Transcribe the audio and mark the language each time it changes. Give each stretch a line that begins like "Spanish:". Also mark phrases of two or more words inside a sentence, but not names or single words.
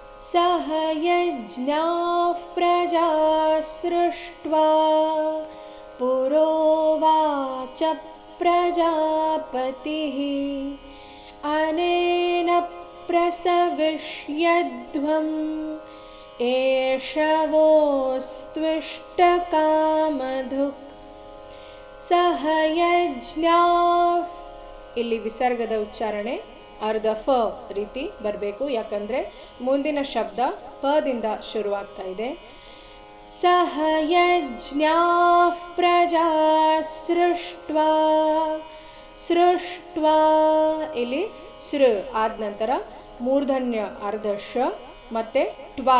Sanskrit: सह यज्ञाः प्रजा सृष्ट्वा पुरोवाच प्रजापतिः अनेन प्रसविष्यध्वम् एष वोस्त्विष्टकामधुक् सह यज्ञाः
Kannada: ಇಲ್ಲಿ ವಿಸರ್ಗದ ಉಚ್ಚಾರಣೆ ಅರ್ಧ ಫ ರೀತಿ ಬರಬೇಕು, ಯಾಕಂದ್ರೆ ಮುಂದಿನ ಶಬ್ದ ಪದಿಂದ ಶುರುವಾಗ್ತಾ ಇದೆ.
Sanskrit: ಸಹ ಯಜ್ಞಾಃ ಪ್ರಜಾ ಸೃಷ್ಟ್ವಾ, ಸೃಷ್ಟ್ವಾ
Kannada: ಇಲ್ಲಿ ಸೃ ಆದ ನಂತರ ಮೂರ್ಧನ್ಯ ಅರ್ಧ ಶ ಮತ್ತೆ ಟ್ವಾ.